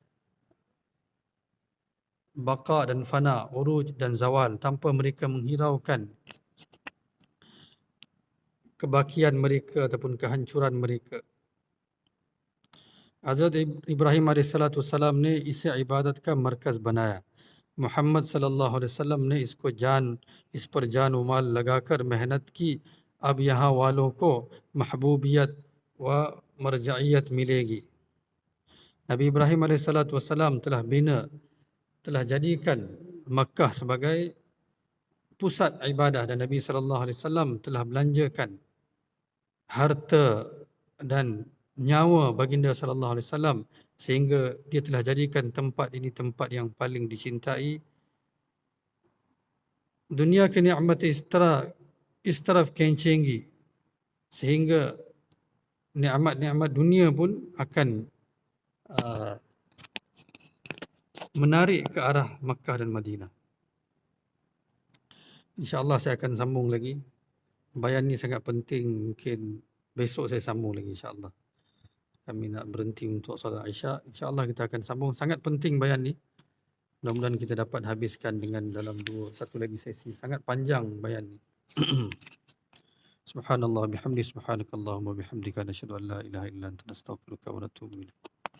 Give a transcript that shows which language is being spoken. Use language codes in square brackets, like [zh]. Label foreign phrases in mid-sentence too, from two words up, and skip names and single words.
[ms] baqa dan fana, uruj dan zawal, tanpa mereka menghiraukan kebakian mereka ataupun kehancuran mereka. [ur] حضرت ابراہیم علیہ السلام نے اسے عبادت کا مرکز بنایا. محمد [ar] صلى الله عليه وسلم [ur] نے اس پر جان و مال لگا کر محنت کی. اب یہاں والوں کو محبوبیت و مرجعیت ملے گی. [ms] Nabi Ibrahim alaihissalam telah jadikan Makkah sebagai pusat ibadah, dan Nabi [ar] صلى الله عليه وسلم [ms] telah belanjakan harta dan nyawa baginda [ar] صلى الله عليه وسلم [ms] sehingga dia telah jadikan tempat ini tempat yang paling dicintai. [ur] دنیا کے نعمت اس طرف کھینچیں گی [ms] sehingga nikmat-nikmat dunia pun akan menarik ke arah Makkah dan Madinah. InsyaAllah saya akan sambung lagi. Bayan ni sangat penting, mungkin besok saya sambung lagi insyaAllah. Kami nak berhenti untuk solat Isyak. InsyaAllah kita akan sambung. Sangat penting bayan ni. Mudah-mudahan kita dapat habiskan dengan dalam satu lagi sesi. Sangat panjang bayan ni. [ar] سبحان الله بحمده سبحانك اللهم بحمدك نشهد أن لا إله إلا أنت نستغفرك ونتوب إليك.